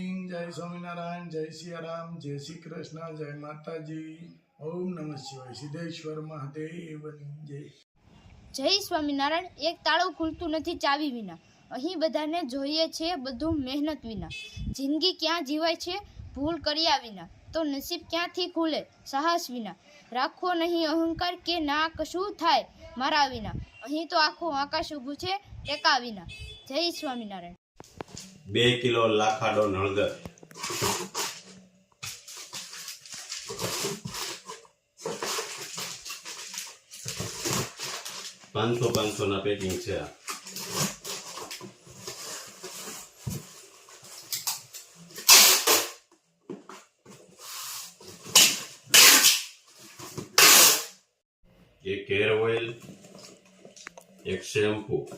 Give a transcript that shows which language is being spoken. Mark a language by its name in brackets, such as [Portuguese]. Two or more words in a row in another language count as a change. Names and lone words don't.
[Hindi] जय स्वामीनारायण, जय सियाराम, जय श्री कृष्ण, जय माताजी, [Sanskrit] ओम नमः शिवाय, [Hindi] सिद्धेश्वर [Gujarati] મહાદેવની જય। જય સ્વામિનારાયણ। એક તાળું ખુલતું નથી ચાવી વિના। અહીં બધાને જોઈએ છે બધું મહેનત વિના। જિંદગી ક્યાં જીવાય છે ભૂલ કર્યા વિના, તો નસીબ ક્યાંથી ખુલે સાહસ વિના। રાખો નહીં અહંકાર કે ના કશું થાય મારા વિના, અહીં તો આખું આકાશ ઊભું છે ટેકા વિના। જય સ્વામિનારાયણ। 2 કિલો લાખાડો નળગર, $500 ના પેકિંગ છે। [Hindi] एक हेयर ऑयल, एक शैम्पू,